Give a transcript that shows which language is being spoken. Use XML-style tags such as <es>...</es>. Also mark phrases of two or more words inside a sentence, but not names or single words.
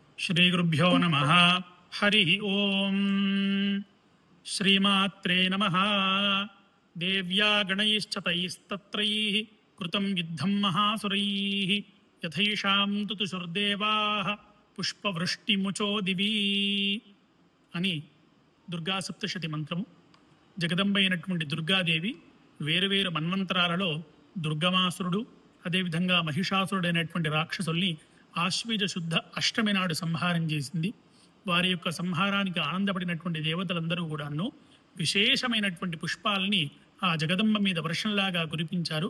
<sa>श्रीगुरुभ्यो नमः। हरि ओम। श्रीमात्रे नमः। देव्या गणैश्च तैस्तत्रैः कृतं युद्धं महासुरैः यथैषां तुतुषुर्देवाः पुष्पवृष्टिमुचो दिवी</sa> <te>అని దుర్గా సప్తశతి మంత్రము. జగదంబ అయినటువంటి దుర్గాదేవి వేరువేరు మన్వంతరాలలో దుర్గమాసురుడు అదేవిధంగా మహిషాసురుడు అయినటువంటి రాక్షసుల్ని ఆశ్వీజ శుద్ధ అష్టమి నాడు సంహారం చేసింది. వారి యొక్క సంహారానికి ఆనందపడినటువంటి దేవతలందరూ కూడాను విశేషమైనటువంటి పుష్పాలని ఆ జగదంబ మీద వర్షంలాగా కురిపించారు.</te>